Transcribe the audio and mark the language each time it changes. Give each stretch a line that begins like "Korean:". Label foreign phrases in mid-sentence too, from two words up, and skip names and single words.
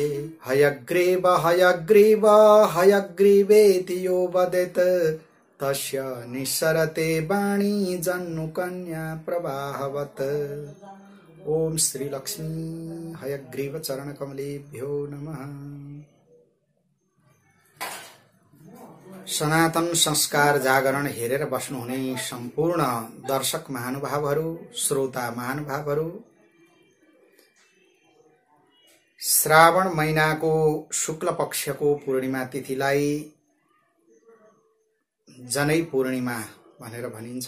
Sanskrit: हयग्रीव हयग्रीव हयग्रीवेति यो वदेत् तस्य निस्सरते वाणी जन्नुकन्या प्रवाहवत्। ओम श्री लक्ष्मी हयग्रीव चरण कमलेभ्यो नमः।
Nepali: सनातन संस्कार जागरण हेरेर बस्नुहुने सम्पूर्ण दर्शक महानुभावहरू, श्रोता महानुभावहरू, श्रावण महिनाको शुक्ल पक्षको पूर्णिमा तिथिलाई जनै पूर्णिमा भनेर भनिन्छ।